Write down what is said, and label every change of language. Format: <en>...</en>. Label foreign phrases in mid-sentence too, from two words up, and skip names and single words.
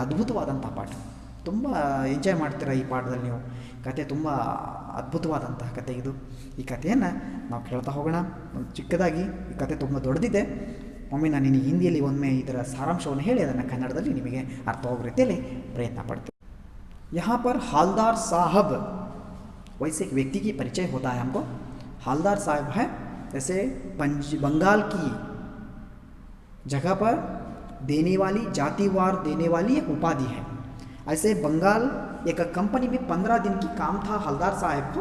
<kn>ಅದ್ಭುತವಾದಂಥ ಪಾಠ, ತುಂಬ ಎಂಜಾಯ್ ಮಾಡ್ತೀರ ಈ ಪಾಠದಲ್ಲಿ ನೀವು. ಕತೆ ತುಂಬ ಅದ್ಭುತವಾದಂತಹ ಕತೆ ಇದು. ಈ ಕಥೆಯನ್ನು ನಾವು ಕೇಳ್ತಾ ಹೋಗೋಣ. ಒಂದು ಚಿಕ್ಕದಾಗಿ ಈ ಕತೆ ತುಂಬ ದೊಡ್ಡದಿದೆ. ಒಮ್ಮೆ ನಾನು ನಿನಗೆ ಹಿಂದಿಯಲ್ಲಿ ಒಮ್ಮೆ ಇದರ ಸಾರಾಂಶವನ್ನು ಹೇಳಿ ಅದನ್ನು ಕನ್ನಡದಲ್ಲಿ ನಿಮಗೆ ಅರ್ಥವಾಗುವ ರೀತಿಯಲ್ಲಿ ಪ್ರಯತ್ನ ಪಡ್ತೀನಿ.</kn> <hi>यहाँ पर हालदार साहब, वैसे एक व्यक्ति की परिचय होता है हमको. हालदार साहब है जैसे बंगाल की जगह पर देने वाली, जातिवार देने वाली एक उपाधि है. ऐसे बंगाल एक कंपनी में 15 दिन की काम था हालदार साहब को.</hi>